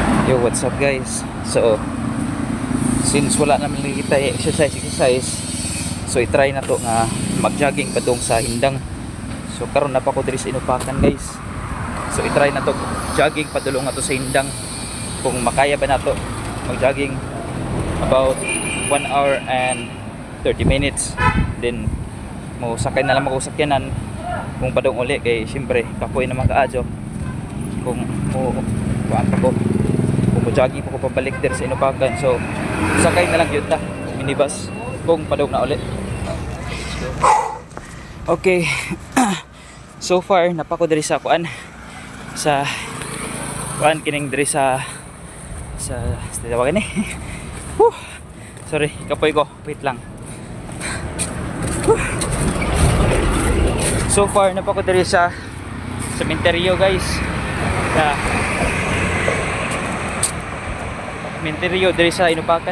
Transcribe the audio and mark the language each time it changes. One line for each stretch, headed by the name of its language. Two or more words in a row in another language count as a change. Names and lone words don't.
English: Yo, what's up guys? So, since
Cebuano: wala naman kita exercise, so i-try na to nga mag-jogging padung sa hindang. So karon na pa ko diri sa Inupakan guys. So i-try na to jogging padulong na to sa hindang. Kung makaya ba na to mag-jogging about
English: 1 hour and 30 minutes.
Cebuano: Then mo sakay na lang ako sakyanan kung padung uli kay syempre kapoy naman kaadyo. Kung kuan pa ko jogging po ko pabalik din sa Inupakan, so sakay na lang yun ta minibus kung padog na ulit. Okay.
English: So far
Cebuano: napako diri sa kuan kining diri sa tawagan sorry kapoy ko, wait lang.
English: So far
Cebuano: napako diri sa sementeryo guys, sa Minterio diri sa Inupakan.